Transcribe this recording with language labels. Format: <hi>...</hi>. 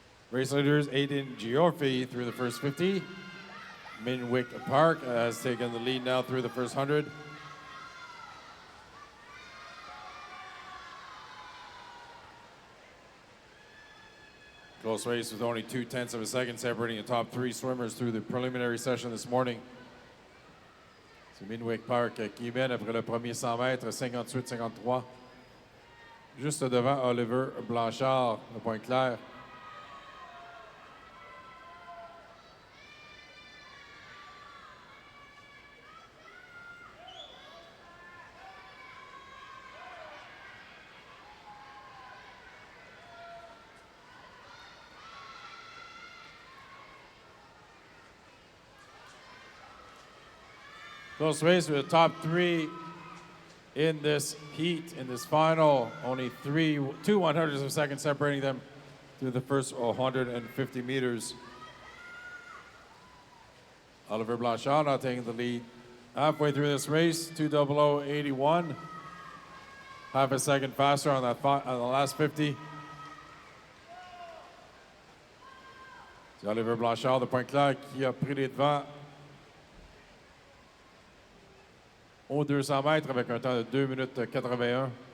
<en>Race leaders, Aiden Giorfi through the first 50. Minwick Park has taken the lead now through the first 100. Close race with only 0.2 of a second separating the top 3 swimmers through the preliminary session this morning.</en> <fr>C'est Minwick Park qui mène après le premier 100 mètres, 58-53. Juste devant Oliver Blanchard, de Pointe-Claire.</fr> <en>Close race with the top 3 in this heat, in this final. Only two 100ths of a second separating them through the first 150 meters. Oliver Blanchard now taking the lead. Halfway through this race, 2:00:81. Half a second faster on the last 50.</en> <fr>C'est Oliver Blanchard de Pointe-Claire qui a pris les devants aux 200 mètres avec un temps de 2 minutes 81.</fr>